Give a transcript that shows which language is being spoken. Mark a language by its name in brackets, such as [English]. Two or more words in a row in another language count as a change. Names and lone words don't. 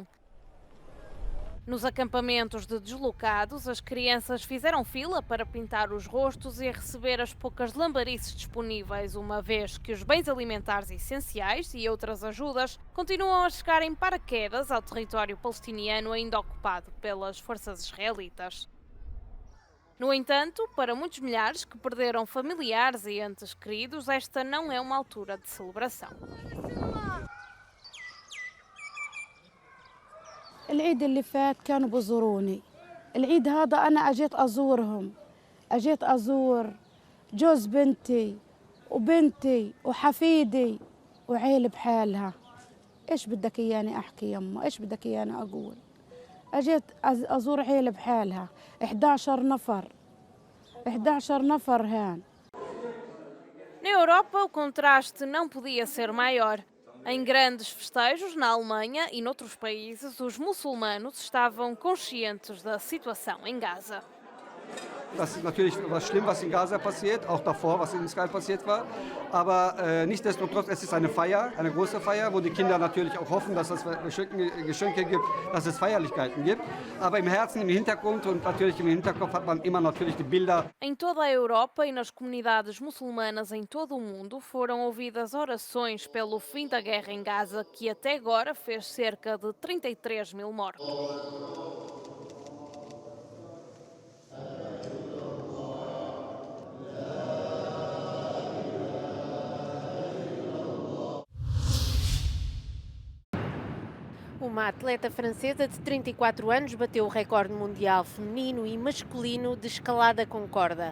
[Portuguese] Nos acampamentos de deslocados, as crianças fizeram fila para pintar os rostos e receber as poucas lambarices disponíveis, uma vez que os bens alimentares essenciais e outras ajudas continuam a chegar em paraquedas ao território palestiniano ainda ocupado pelas forças israelitas. No entanto, para muitos milhares que perderam familiares e entes queridos, esta não é uma altura de celebração. [Arabic] العيد اللي فات كانوا بزوروني. العيد هذا أنا أجيت أزورهم، أجيت أزور جوز بنتي وبنتي وحفيدي وعيل بحالها. ايش بدك اياني احكي يما؟ ايش بدك اياني اقول؟ اجيت ازور عيل بحالها 11 نفر 11 نفر هان. [Portuguese] Na Europa, o contraste não podia ser maior. Em grandes festejos na Alemanha e noutros países, os muçulmanos estavam conscientes da situação em Gaza. [German] Das ist natürlich was schlimm, was in Gaza passiert, auch davor, was in Israel passiert war. Aber nichtsdestotrotz, es ist eine Feier, eine große Feier, wo die Kinder natürlich auch hoffen, dass es Geschenke gibt, dass es Feierlichkeiten gibt. Aber im Herzen, im Hintergrund und natürlich im Hinterkopf hat man immer natürlich die Bilder. [Portuguese] Em toda a Europa e nas comunidades muçulmanas em todo o mundo foram ouvidas orações pelo fim da guerra em Gaza, que até agora fez cerca de 33 mil mortos. Uma atleta francesa de 34 anos bateu o recorde mundial feminino e masculino de escalada com corda.